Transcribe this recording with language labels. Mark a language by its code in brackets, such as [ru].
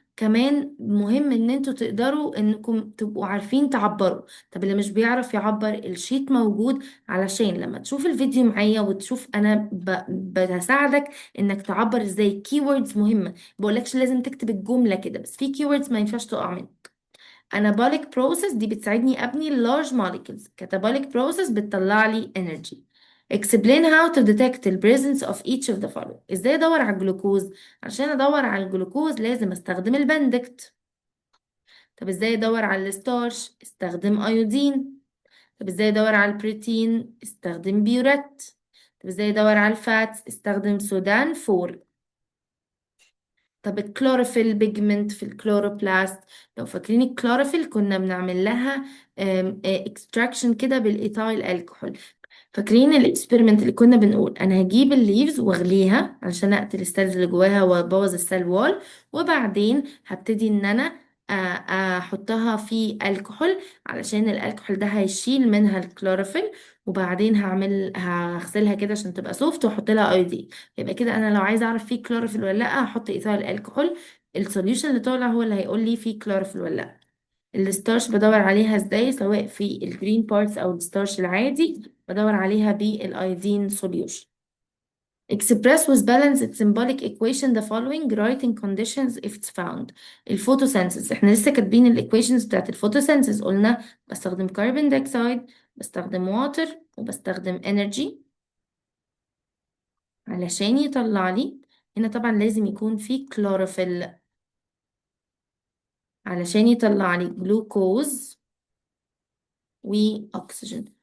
[ar] كمان مهم ان انتوا تقدروا انكم تبقوا عارفين تعبروا. طب اللي مش بيعرف يعبر الشيت موجود علشان لما تشوف الفيديو معايا وتشوف انا بساعدك انك تعبر ازاي. keywords مهمة، بقولكش لازم تكتب الجملة كده بس، في keywords ما ينفعش تقع منك. [en] anabolic process دي بتساعدني ابني large molecules. catabolic process بتطلع لي energy. explain how to detect the presence of each of the following. [ar] ازاي ادور على الجلوكوز؟ عشان ادور على الجلوكوز لازم استخدم البندكت. طب ازاي ادور على الستارش؟ استخدم ايودين. طب ازاي ادور على البروتين؟ استخدم بيورات. طب ازاي ادور على الفاتس؟ استخدم سودان 4. طب الكلوروفيل بيجمنت في الكلوروبلاست، لو فاكرين الكلوروفيل كنا بنعمل لها اكستراكشن كده بالايثايل الكحول. فاكرين الاكسبيرمنت اللي كنا بنقول انا هجيب الليفز واغليها علشان اقتل السيلز اللي جواها وابوظ السيل وول، وبعدين هبتدي ان انا احطها في الكحول علشان الالكحول ده هيشيل منها الكلوروفيل، وبعدين هغسلها كده عشان تبقى سوفت واحط لها ايودين. يبقى كده انا لو عايزه اعرف فيه كلوروفيل ولا لا هحط ايثايل الكحول، السوليوشن اللي طالع هو اللي هيقول لي فيه كلوروفيل ولا لا. الستارش بدور عليها ازاي؟ سواء في الجرين بارتس او الستارش العادي بدور عليها بالايودين سوليوشن. [en] express with balanced symbolic equation the following writing conditions if it's found. [ar] الفوتوسينثيز احنا لسه كاتبين الايكويشنز بتاعت الفوتوسينثيز، قلنا بستخدم كربون دايوكسيد، بستخدم واتر، وبستخدم انرجي علشان يطلع لي. هنا طبعا لازم يكون في كلوروفيل علشان يطلع لي جلوكوز واكسجين.